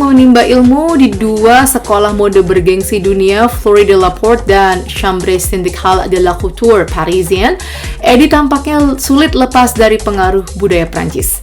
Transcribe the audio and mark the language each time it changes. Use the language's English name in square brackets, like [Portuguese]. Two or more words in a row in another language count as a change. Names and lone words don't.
[Indonesian] menimba ilmu di dua sekolah mode bergengsi dunia, Fleury de la Porte dan Chambre Syndicale de la Couture Parisienne, Eddie tampaknya sulit lepas dari pengaruh budaya Prancis.